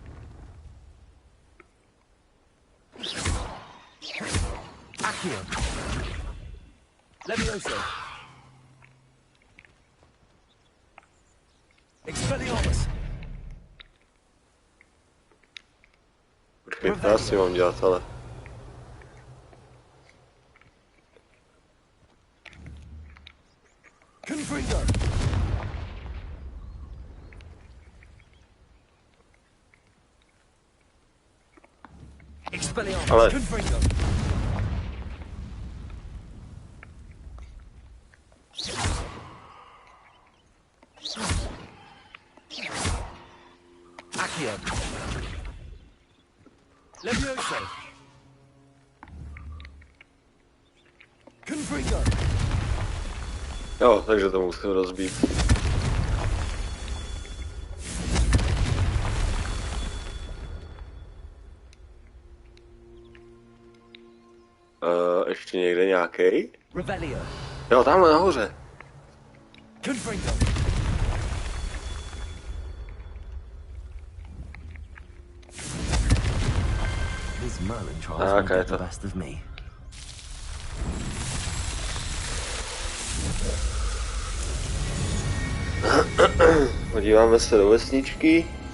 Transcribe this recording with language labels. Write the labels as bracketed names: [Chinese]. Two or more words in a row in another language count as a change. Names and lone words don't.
[Czech] Accio. Levioso. Expelliarmus. Počkej, to já si mám dělat, ale... Confringo. Expelliarmus. Ale... Confringo. Accio. Levioso. Confringo. Jo, takže to musím rozbít. Ještě někde nějaký? Revelio. Jo, tamhle nahoře. Confringo. [English] This Merlin trials won't get the best of me. [Czech] Podíváme se do vesničky.